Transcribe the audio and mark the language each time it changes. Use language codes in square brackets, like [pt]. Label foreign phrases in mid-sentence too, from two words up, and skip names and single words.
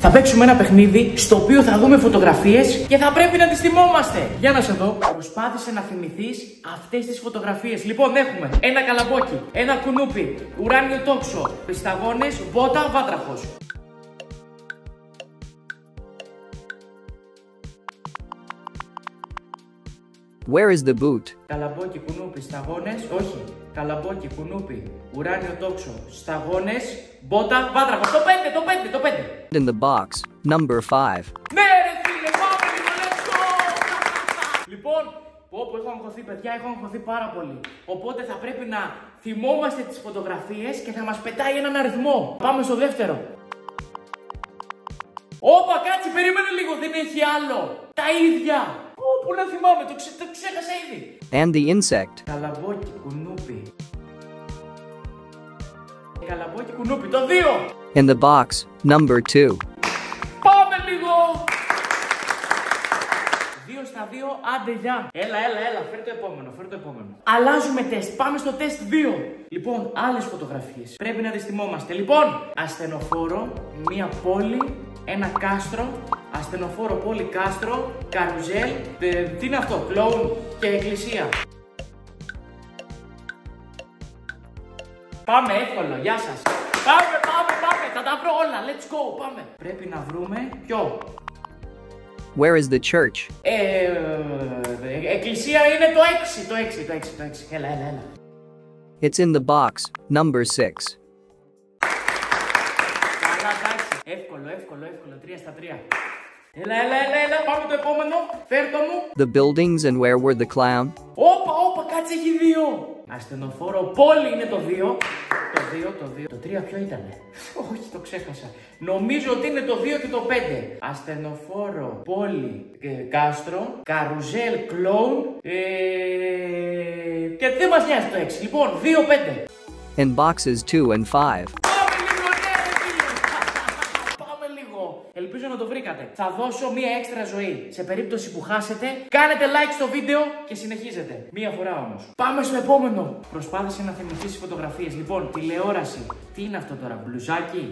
[el] Θα παίξουμε ένα παιχνίδι στο οποίο θα δούμε φωτογραφίες και θα πρέπει να τις θυμόμαστε. Για να σε δω. Προσπάθησε να θυμηθείς αυτές τις φωτογραφίες. Λοιπόν, έχουμε ένα καλαμπόκι, ένα κουνούπι, ουράνιο τόξο, σταγόνες, μπότα, βάτραχος. [en] Where is the boot? [el] Καλαμπόκι, κουνούπι, σταγόνες, όχι. Καλαμπόκι, κουνούπι, ουράνιο τόξο, σταγόνες, μπότα, βάτραχος. Το 5. [en] In the box, number 5. [el] Ναι, ρε φίλε, πάμε λίγο, [en] let's go! [el] Λοιπόν, όπου έχω αγχωθεί, παιδιά, έχω αγχωθεί πάρα πολύ. Οπότε θα πρέπει να θυμόμαστε τις φωτογραφίες και θα μας πετάει έναν αριθμό. Πάμε στο δεύτερο. Όπα, κάτσε, περίμενε λίγο, δεν έχει άλλο. Τα ίδια. Πού να θυμάμαι, το ξέχασα ήδη. [en] And the insect. [el] Καλαμπόκι, κουνούπι. Καλαμπόκι, κουνούπι, το 2. [en] In the box, number 2. [el] Πάμε λίγο. 2 στα 2, άντε γεια. Έλα, φέρ το επόμενο. Αλλάζουμε τεστ, πάμε στο τεστ 2. Λοιπόν, άλλες φωτογραφίες. Πρέπει να τις θυμόμαστε. Λοιπόν, ασθενοφόρο, μία πόλη, ένα κάστρο, ασθενοφόρο, πόλη, κάστρο, καρουζέλ, τι είναι αυτό, κλόουν και εκκλησία. Πάμε, εύκολο, γεια σας. Πάμε, θα τα βρω όλα, [en] let's go, [el] πάμε. Πρέπει να βρούμε ποιο. [en] Where is the church? [el] Εκκλησία είναι το 6. Έλα. [en] It's in the box, number 6. [el] Καλά, εντάξει. Εύκολο, 3 στα 3. Έλα, πάμε το επόμενο. Φέρτο μου. [en] The buildings and where were the clown? [el] Όπα, κάτσε, έχει 2. Ασθενοφόρο, πόλη είναι το 2. Το 3 ποιο ήτανε? Όχι, το ξέχασα. Νομίζω ότι είναι το 2 και το 5. Ασθενοφόρο, πόλη, κάστρο, καρουζέλ, κλόουν, και δεν μας νοιάζει το 6. Λοιπόν, 2-5. [en] In boxes 2 and 5. [el] Ελπίζω να το βρήκατε. Θα δώσω μία έξτρα ζωή. Σε περίπτωση που χάσετε, κάνετε like στο βίντεο και συνεχίζετε. Μία φορά όμως. Πάμε στο επόμενο. Προσπάθησε να θυμηθείς τις φωτογραφίες. Λοιπόν, τηλεόραση. Τι είναι αυτό τώρα, μπλουζάκι?